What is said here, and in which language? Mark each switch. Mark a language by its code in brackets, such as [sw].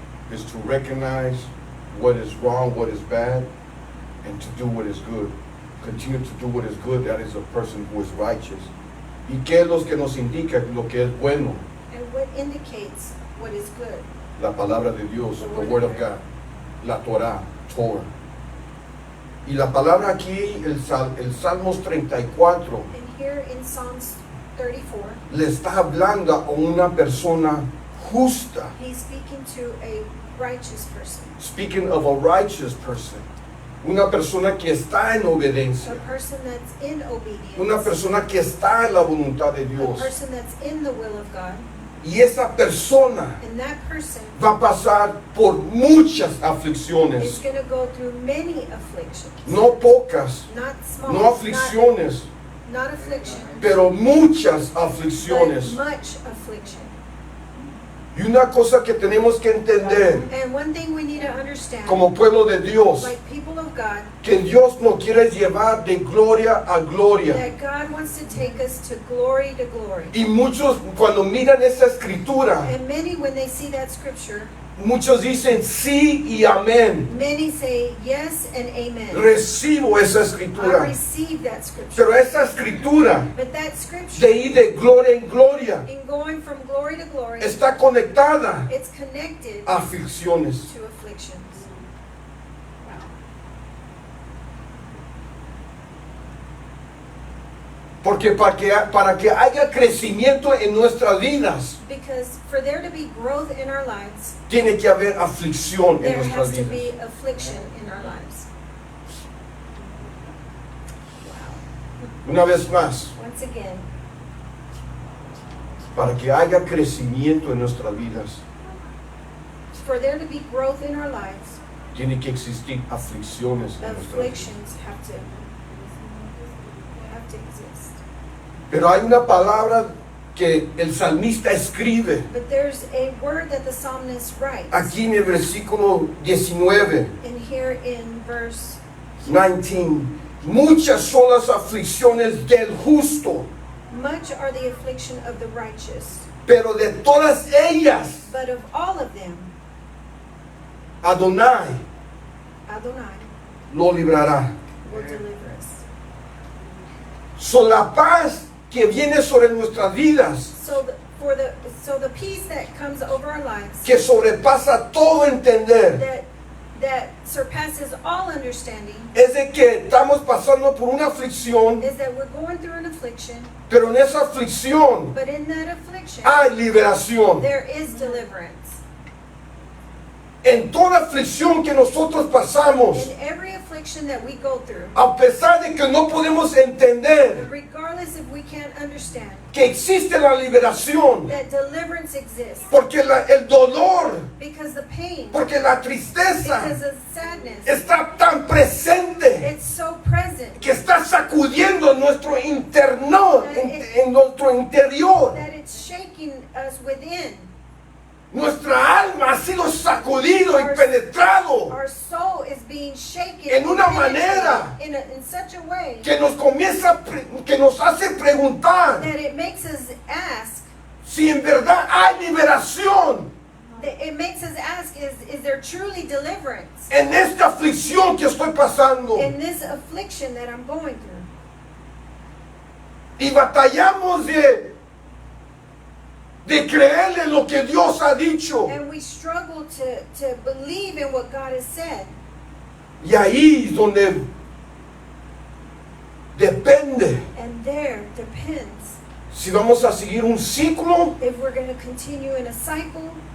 [en] is to recognize what is wrong, what is bad, and to do what is good. Continue to do what is good. That is a person who is righteous. [es] ¿Y qué es lo que nos indica lo que es bueno? [en] And what indicates what is good? [es] La palabra de Dios, [en] the word of God, [es] la Torah, Torah. Y la palabra aquí, el Salmos 34, [en] And here in Psalms 34, [es] le está hablando a una persona justa. [en] he's speaking to a righteous person, Speaking of a righteous person, [es] una persona que está en [en] a [es] obediencia, [en] person that's in obedience, [es] una persona que está en la voluntad de [en] a [es] Dios. [en] person that's in the will of God. [es] Y esa persona [en] And that person [es] va a pasar por muchas [en] is [es] aflicciones, [en] going to go through many afflictions. [es] no pocas, [en] Not small, [es] no aflicciones, [en] not affliction, [es] pero muchas [en] but [es] aflicciones. [en] much affliction. [es] Y una cosa que tenemos que entender [en] And one thing we need to understand, [es] como pueblo de Dios, [en] like people of God, [es] que Dios nos quiere llevar de gloria a gloria. [en] that God wants to take us to glory. [es] Y muchos cuando miran esa escritura, [en] And many, when they see that scripture, [es] muchos dicen sí y amén. [en] many say yes and amen. [es] Recibo esa [en] I [es] escritura. [en] receive that scripture. [es] Pero esa escritura [en] But that [es] de [en] scripture, [es] ir de gloria en gloria [en] in going from glory to glory, [es] está conectada [en] it's connected [es] a aflicciones. [en] to afflictions. [es] Porque para que haya crecimiento en nuestras vidas, [en] Because for there to be growth in our lives, [es] tiene que haber aflicción en [en] there [es] nuestras [en] has to [es] vidas. [en] be affliction in our lives. [es] Una vez más, [en] Once again, [es] para que haya crecimiento en nuestras vidas, [en] for there to be growth in our lives, [es] tiene que existir aflicciones en nuestras vidas. [en] afflictions have to exist. [es] Pero hay una palabra que el salmista escribe [en] But there's a word that the psalmist writes. [es] aquí en el versículo 19, [en] And here in verse 19. [es] Muchas son las aflicciones del justo, [en] much are the affliction of the righteous, [es] pero de todas ellas, [en] but of all of them, [es] Adonai [en] Adonai [es] lo librará. [en] will deliver us. [es] So la paz que viene sobre nuestras vidas, [en] So the peace that comes over our lives, [es] que sobrepasa todo entender, [en] that surpasses all understanding, [es] es de que estamos pasando por una aflicción, [en] is that we're going through an affliction, [es] pero en esa aflicción [en] but in that affliction, [es] hay liberación. [en] there is deliverance. [es] En toda aflicción que nosotros pasamos, [en] In every affliction that we go through, [es] a pesar de que no podemos entender [en] regardless if we can't understand [es] que existe la liberación, [en] that deliverance exists, [es] porque el dolor, [en] because the pain, [es] porque la [en] because [es] tristeza [en] the sadness, [es] está tan presente [en] it's so present [es] que está sacudiendo nuestro interno, en nuestro interior. [en] that it's shaking us within. [es] Nuestra alma ha sido sacudido y penetrado [en] Our soul is being shaken [es] En una [en] and penetrated [es] manera [en] in such a way [es] que que nos hace preguntar [en] that it makes us ask, [es] si en verdad hay liberación [en] is there truly deliverance [es] en esta aflicción que estoy pasando. [en] in this affliction that I'm going through? [es] Y batallamos de creerle lo que Dios ha dicho. [en] And we struggle to believe in what God has said. [es] Y ahí es donde depende [en] And there depends [es] si vamos a seguir un ciclo [en] if we're going to continue in a cycle